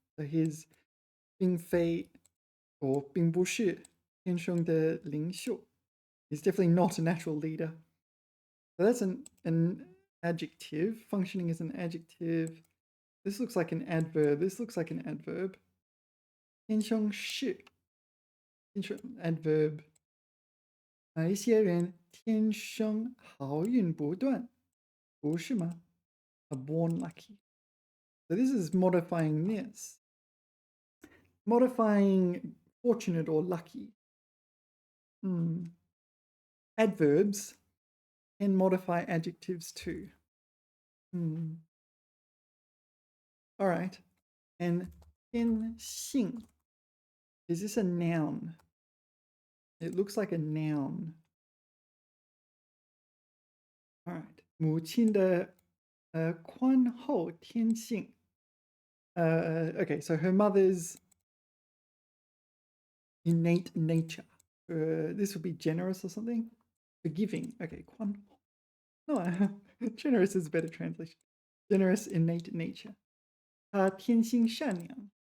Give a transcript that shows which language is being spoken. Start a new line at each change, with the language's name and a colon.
English: So he's
Chinese: 并非 or 并不是天生的领袖.
English: He's definitely not a natural leader. So that's an adjective. Functioning as an adjective. This looks like an adverb. This looks like an adverb.
Chinese: 天生是 adverb. 一些人天生好运不断，不是吗?
English: Are born lucky. So this is modifying this. Modifying fortunate or lucky. Adverbs can modify adjectives too. All right. And 天性.Is this a noun? It looks like a noun.
Chinese: All right. 母亲的宽厚天性.
English: Okay, so her mother's innate nature. This would be generous or something. Forgiving. Okay, no, generous is a better translation. Generous innate nature.
Chinese: 她天性善良.